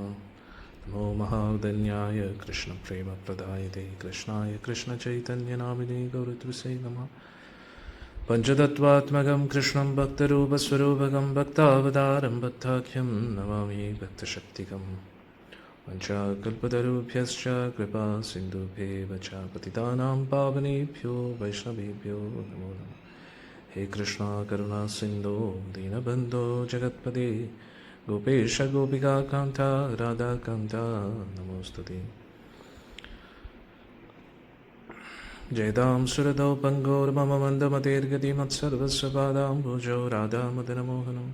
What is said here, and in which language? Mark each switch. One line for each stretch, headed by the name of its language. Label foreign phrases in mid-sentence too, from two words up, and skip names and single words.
Sanskrit: നമോ മഹാദന്യായ കൃഷ്ണപ്രേമപ്രദായതേ കൃഷ്ണായ കൃഷ്ണചൈതന്യനാമിനേ ഗൗരത്വസേ നമഃ. പഞ്ചതത്വാത്മകം കൃഷ്ണം ഭക്തരൂപസ്വരൂപകം ഭക്താവതാരം ഭക്താഖ്യം നമാമി ഭക്തശക്തികം. വഞ്ചാകൽപതരുഭ്യശ്ച കൃപാ സിന്ധുഭ്യേവ ച പതിതാനാം പാവനേഭ്യോ വൈഷ്ണവേഭ്യോ നമോ നമഃ. ഹേ കൃഷ്ണ കരുണാ സിന്ധോ ദീനബന്ധോ ജഗത്പദേ ഗോപേശ ഗോപികാകാന്ത രാധാകാന്ത നമോസ്തുതേ. ജയതാം സുരതോ പങ്കോർമമ മന്ദമതേർഗതി മത്സർവസ്വ പാദാംബുജോ രാധാമദനമോഹനം.